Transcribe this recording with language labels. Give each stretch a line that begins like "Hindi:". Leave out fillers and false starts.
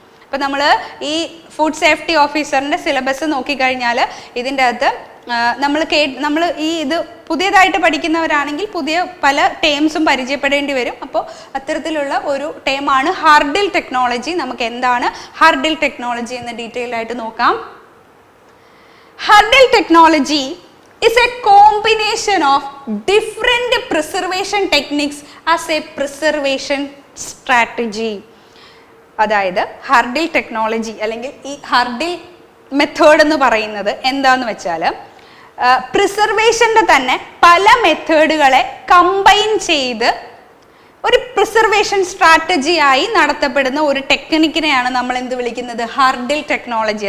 Malayalam: അപ്പോൾ നമ്മൾ ഈ ഫുഡ് സേഫ്റ്റി ഓഫീസറിൻ്റെ സിലബസ് നോക്കിക്കഴിഞ്ഞാൽ ഇതിൻ്റെ അകത്ത് നമ്മൾ ഈ ഇത് പുതിയതായിട്ട് പഠിക്കുന്നവരാണെങ്കിൽ പുതിയ പല ടേംസും പരിചയപ്പെടേണ്ടി വരും. അപ്പോൾ അത്തരത്തിലുള്ള ഒരു ടേമാണ് ഹാർഡിൽ ടെക്നോളജി. നമുക്ക് എന്താണ് ഹാർഡിൽ ടെക്നോളജി എന്ന് ഡീറ്റെയിൽ ആയിട്ട് നോക്കാം.
English: Hurdle technology is a combination of different preservation techniques as a preservation strategy.
Malayalam: അതായത് ഹാർഡിൽ ടെക്നോളജി അല്ലെങ്കിൽ ഈ ഹാർഡിൽ മെത്തേഡ് എന്ന് പറയുന്നത് എന്താന്ന് വെച്ചാൽ പ്രിസർവേഷൻ്റെ തന്നെ പല മെത്തേഡുകളെ കമ്പൈൻ ചെയ്ത് ഒരു പ്രിസർവേഷൻ സ്ട്രാറ്റജിയായി നടത്തപ്പെടുന്ന ഒരു ടെക്നിക്കിനെയാണ് നമ്മൾ എന്ത് വിളിക്കുന്നത്, ഹാർഡിൽ ടെക്നോളജി.